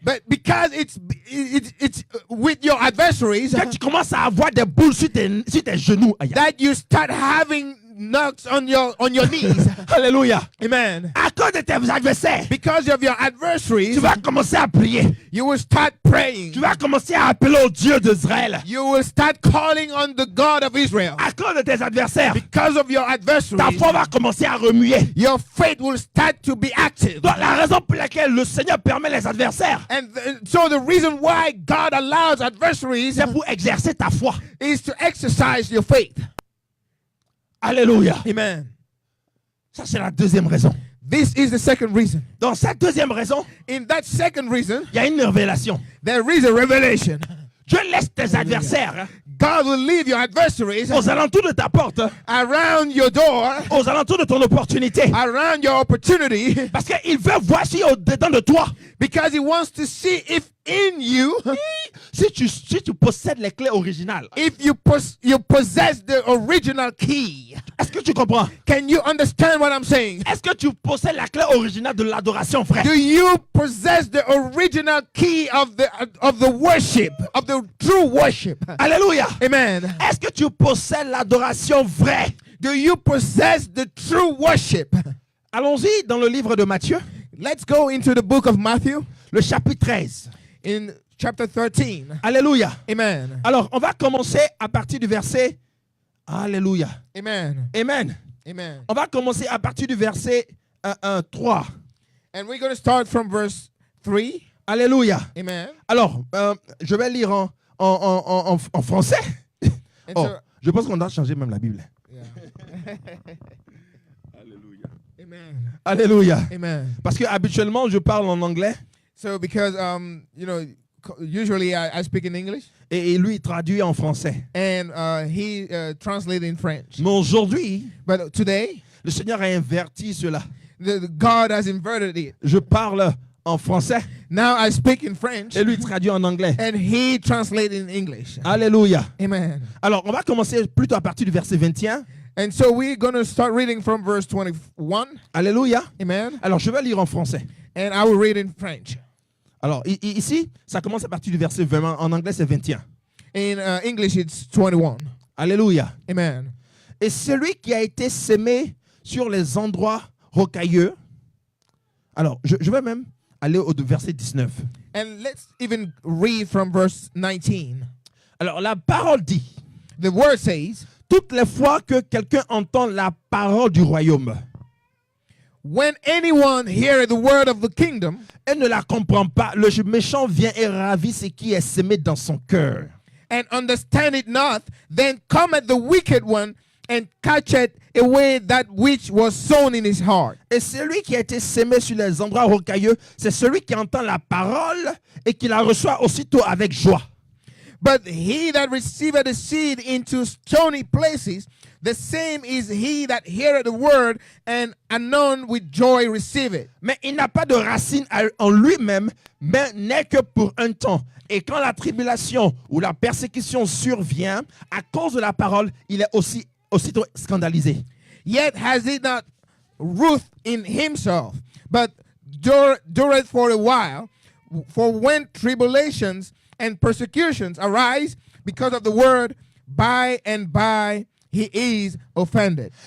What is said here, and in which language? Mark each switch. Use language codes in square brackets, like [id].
[en] But because it's with your adversaries [fr] que tu commences à avoir des boules sur tes genoux. Aïe, aïe. [en] that you start having knocks on your knees. [fr] Alléluia. [en] Amen. [fr] À cause de tes adversaires, [en] Because of your [fr] tu [en] adversaries, [fr] vas commencer à prier. [en] you will start praying. [fr] Tu vas commencer à appeler au Dieu d'Israël. [en] You will start calling on the God of Israel. [fr] À cause de tes adversaires, [en] Because of your [fr] ta [en] adversaries, [fr] foi va commencer à remuer. [en] your faith will start to be active. [fr] Donc la raison pour laquelle le Seigneur permet les adversaires, [en] And so the reason why God allows adversaries [fr] c'est pour exercer ta foi. [en] is to exercise your faith. [fr] Alléluia. [en] Amen. [fr] Ça, c'est la deuxième raison. [en] This is the second reason. [fr] Dans cette deuxième raison, [en] In that second reason, [fr] il y a une révélation. [en] there is a revelation. [fr] Dieu laisse tes adversaires [en] God will leave your adversaries [fr] aux alentours de ta porte, [en] around your door, [fr] aux alentours de ton opportunité. [en] around your opportunity, [fr] Parce qu'il veut voir si au-dedans de toi, [en] because He wants to see if in you, [fr] si tu possèdes les clés originales. [en] if you possess the original key. [fr] Est-ce que tu comprends? [en] Can you understand what I'm saying? [fr] Est-ce que tu possèdes la clé originale de l'adoration, frère? [en] Do you possess the original key of the worship, of the true worship? [fr] Alléluia. [en] Amen. [fr] Est-ce que tu possèdes l'adoration vraie? [en] Do you possess the true worship? [fr] Allons-y dans le livre de Matthieu, [en] Let's go into the book of Matthew [fr] le chapitre 13. [en] in chapter 13. [fr] Alléluia. [en] Amen. [fr] Alors, on va commencer à partir du verset. Alléluia. [en] Amen. Amen. Amen. [fr] On va commencer à partir du verset 3. [en] And we're going to start from verse 3. [fr] Alléluia. [en] Amen. [fr] Alors, je vais lire en français. [en] And Oh, so, [fr] je pense qu'on doit changer même la Bible. [en] yeah. [fr] Alléluia. [en] Amen. [fr] Alléluia. [en] Amen. [fr] Parce que habituellement, je parle en anglais [en] So because usually I speak in English [fr] et lui il traduit en français. [en] and he translated in French. [fr] Mais aujourd'hui, [en] But today, [fr] le Seigneur a inverti cela. [en] the God has inverted it. [fr] Je parle en français [en] Now I speak in French [fr] et lui traduit en anglais. [en] and he translated in English. [fr] Alléluia. [en] Amen. [fr] Alors, on va commencer plutôt à partir du verset 21. [en] And so we're going to start reading from verse 21. [fr] Alléluia. [en] Amen. [fr] Alors, je vais lire en français. [en] And I will read in French. [fr] Alors, ici, ça commence à partir du verset 20. En anglais, c'est 21. [en] In English, it's 21. [fr] Alléluia. [en] Amen. [fr] Et celui qui a été sémé sur les endroits rocailleux. Alors, je vais même aller au verset 19. [en] And let's even read from verse 19. [fr] Alors, la parole dit, [en] The word says, [fr] toutes les fois que quelqu'un entend la parole du royaume [en] when anyone heareth the word of the kingdom [fr] et ne la comprend pas, le méchant vient et ravit ce qui est sémé dans son cœur. [en] and understand it not, then cometh the wicked one and catcheth away that which was sown in his heart. [fr] Et celui qui a été sémé sur les endroits rocailleux, c'est celui qui entend la parole et qui la reçoit aussitôt avec joie. [en] But he that receiveth the seed into stony places, the same is he that heareth the word, and anon with joy receive it. [fr] Mais il n'a pas de racine en lui-même, mais n'est que pour un temps. Et quand la tribulation ou la persécution survient, à cause de la parole, il est aussitôt scandalisé. [en] Yet has he not root in himself, but dureth for a while. For when tribulations and persecutions arise because of the word, by and by he is offended.